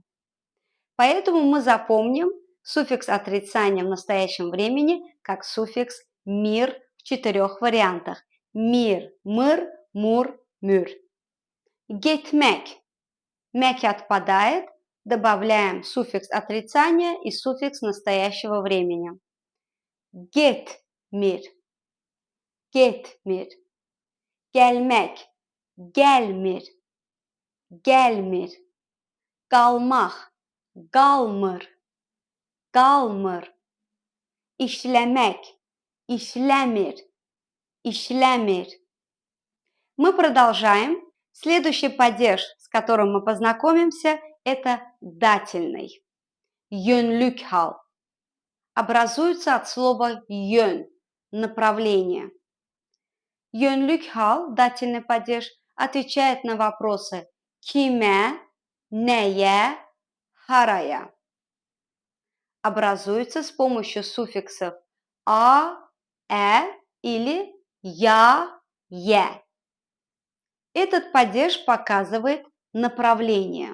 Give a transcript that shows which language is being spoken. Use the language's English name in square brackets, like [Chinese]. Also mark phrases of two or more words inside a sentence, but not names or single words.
[Russian] Поэтому мы запомним суффикс отрицания в настоящем времени как суффикс «мир» в 4 вариантах. Мир, мыр, мур, мюр. Getmek. Мек отпадает, добавляем суффикс отрицания и суффикс настоящего времени. [Azerbaijani] Getmir. Getmir. Gelmek. Gelmir. Gelmir. Qalmaq. Qalmır. Qalmır. İşləmək. İşləmir. İşləmir. [Russian] Мы продолжаем. Следующий падеж, с которым мы познакомимся, это дательный. [Azerbaijani] Yönlük hal. [Russian] Образуется от слова yön – направление. [Azerbaijani] Yönlük hal, [Russian] дательный падеж, отвечает на вопросы [Azerbaijani] kime, neye, haraya. [Russian] Образуется с помощью суффиксов «а», «э» или «я», «е». Этот падеж показывает направление.